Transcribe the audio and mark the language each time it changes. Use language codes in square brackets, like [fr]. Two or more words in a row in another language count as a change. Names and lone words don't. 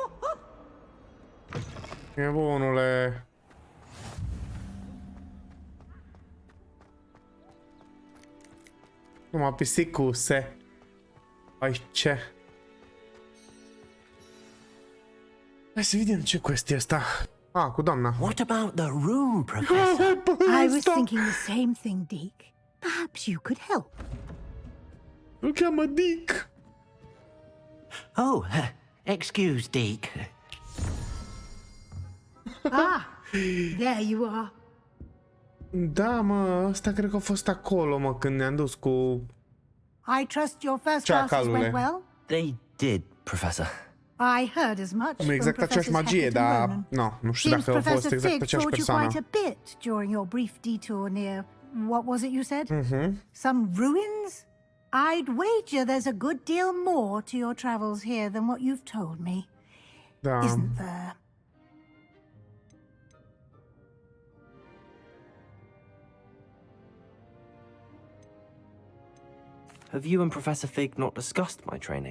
[ro] E bunule. Numai pisicuse. Aici. Hai să vedem ce quest e asta. Ah, cu doamna. [en] What about the room, Professor? I was thinking the same thing, Deke. Perhaps you could help. [ro] Îl cheamă Dick. [en] Oh, excuse, Deke. Ah, there you are. [ro] Da, mă, ăsta cred că a fost acolo, mă, când ne-am dus cu... [en] I trust your first classes went well? They did, Professor. I heard as much [ro] Nu [en] from [ro] exact aceeași [en] Professors [ro] magie, [en] Hackett and [ro] dar... [en] Ronan. [ro] Nu, nu știu [en] Seems [ro] dacă a fost [en] Professor [ro] exact [en] Fig [ro] aceeași [en] taught you [ro] persoană. [en] quite a bit during your brief detour near... What was it you said? Some ruins? I'd wager there's a good deal more to your travels here than what you've told me. [ro] Da. [en] Isn't there? Have you and Professor Fig not discussed my training?